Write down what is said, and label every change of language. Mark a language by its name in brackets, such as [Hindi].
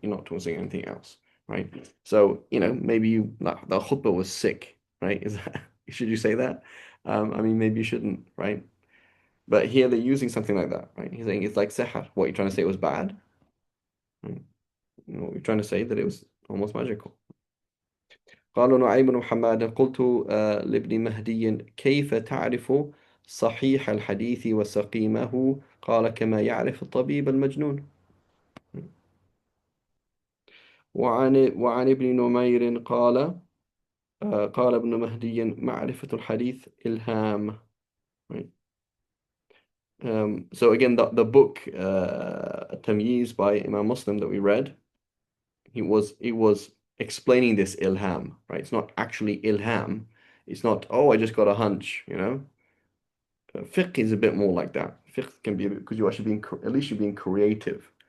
[English] You're not saying anything else, right? So, maybe the khutbah was sick, right? Should you say that? I mean, maybe you shouldn't, right? But here they're using something like that, right? He's saying it's like sihr. What you're trying to say it was bad, right? You're trying to say that it was almost magical. [Arabic] قال نعيم بن محمد قلت لابن مهدي كيف تعرف صحيح الحديث وسقيمه قال كما يعرف الطبيب المجنون. وعن ابن نمير قال قال ابن مهدي معرفة الحديث إلهام. [English] So again, the book Tamyiz by Imam Muslim that we read, it was explaining this ilham, right? It's not actually ilham. It's not, oh, I just got a hunch, you know. Fiqh is a bit more like that. Fiqh can be because you're actually being at least you're being creative.